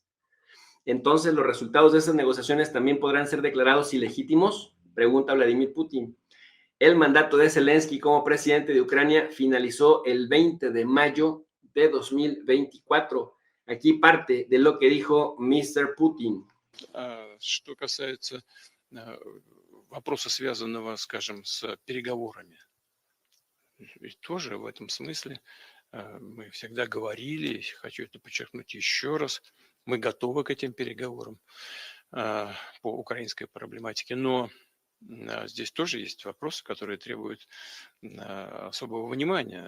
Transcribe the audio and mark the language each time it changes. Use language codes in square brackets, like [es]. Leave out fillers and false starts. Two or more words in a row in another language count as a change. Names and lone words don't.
[es] Entonces, ¿los resultados de esas negociaciones también podrán ser declarados ilegítimos? Pregunta Vladimir Putin. El mandato de Zelensky como presidente de Ucrania finalizó el 20 de mayo de 2024. Aquí parte de lo que dijo Mr. Putin. [ru] Что касается вопроса, связанного, скажем, с переговорами, и тоже в этом смысле мы всегда говорили, хочу это подчеркнуть еще раз, мы готовы к этим переговорам по украинской проблематике, но здесь тоже есть вопросы, которые требуют особого внимания.